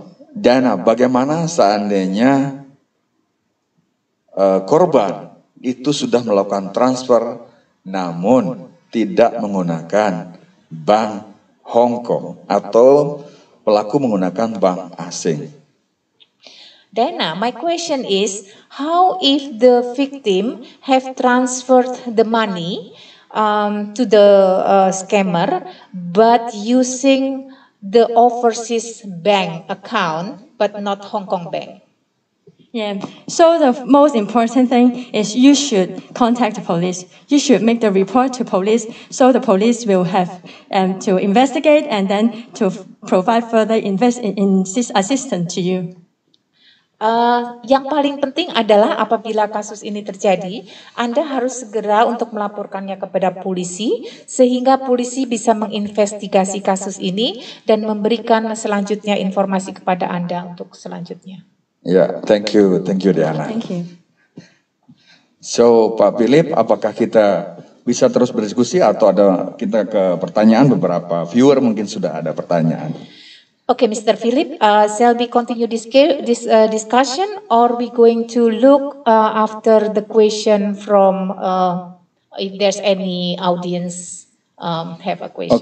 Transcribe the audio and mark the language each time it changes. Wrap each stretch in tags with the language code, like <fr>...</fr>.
<id>Diana, bagaimana seandainya korban itu sudah melakukan transfer namun tidak menggunakan bank Hong Kong atau pelaku menggunakan bank asing.</id> <en>Dana, my question is, how if the victim have transferred the money to the scammer, but using the overseas bank account, but not Hong Kong bank? Yeah. So the most important thing is you should contact the police. You should make the report to police, so the police will have to investigate and then to provide further assistance to you.</en> <id>Yang paling penting adalah apabila kasus ini terjadi, Anda harus segera untuk melaporkannya kepada polisi, sehingga polisi bisa menginvestigasi kasus ini dan memberikan selanjutnya informasi kepada Anda untuk selanjutnya.</id> <en>Ya, thank you Diana. Thank you.</en> <id>So, Pak Philip, apakah kita bisa terus berdiskusi atau ada kita ke pertanyaan? Beberapa viewer mungkin sudah ada pertanyaan.</id> <en>Okay, Mr. Philip, shall we continue this discussion, or we going to look after the question from if there's any audience have a question?</en>